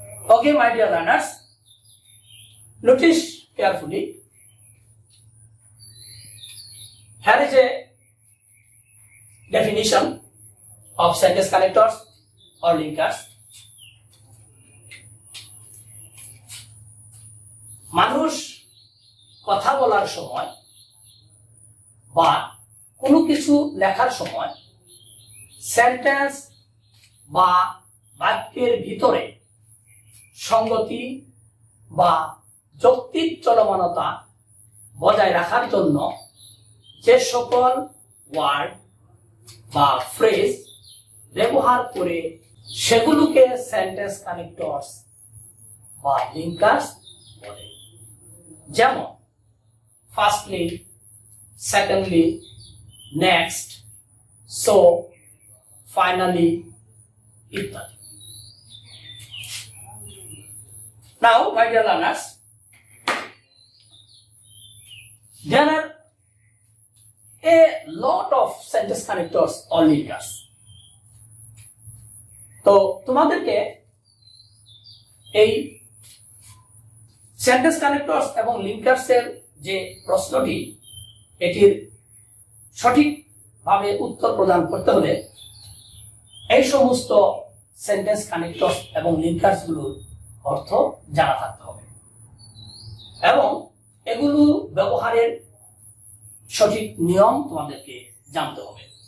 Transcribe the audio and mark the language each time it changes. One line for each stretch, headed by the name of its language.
English: Okay, my dear learners, notice carefully. Here is a definition of sentence connectors or linkers.
Bangla: মানুষ কথা বলার সময় বা কোনো কিছু লেখার সময় সেন্টেন্স বা বাক্যের ভিতরে সংগতি বা যৌক্তিক চলমানতা বজায় রাখার জন্য যে সকল ওয়ার্ড বা ফ্রেজ ব্যবহার করে সেগুলোকে সেন্টেন্স কানেক্টরস বা লিঙ্কার্স বলে।
English: যেমন firstly, secondly, next, so, finally ইত্যাদি। Now, my dear learners, there are a lot of sentence connectors or linkers.
Bangla: তো তোমাদেরকে এই সেন্টেন্স কানেক্টরস এবং লিঙ্কার্সের যে প্রশ্নটি, এটির সঠিকভাবে উত্তর প্রদান করতে হলে এই সমস্ত সেন্টেন্স কানেক্টরস এবং লিঙ্কার্সগুলোর অর্থ জানা থাকতে হবে এবং এগুলো ব্যবহারের সঠিক নিয়ম তোমাদেরকে জানতে হবে।